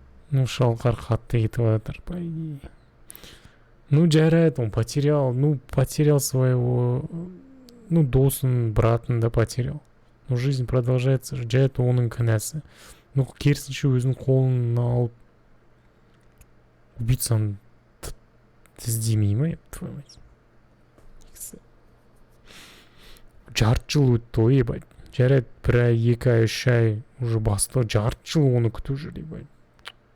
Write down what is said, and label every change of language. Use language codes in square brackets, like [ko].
[kk] Ну, Шалқар қатты кетіп жатыр, [ru] по идее. Ну, жарайды, он потерял своего, [kk] досын, братын да [ru] потерял. Но жизнь продолжается, [kk] жарайды оның кінәсі. Ну, керісінше өзінің қолын алып, убийцаны іздемей ма, [ru] твою мать. [kk] Жарты жыл өтті ғой, ебать. Жарайды, бір ай, 2 ай, 3 ай уже басты, жарты жыл оны күтіп жүр, ебать.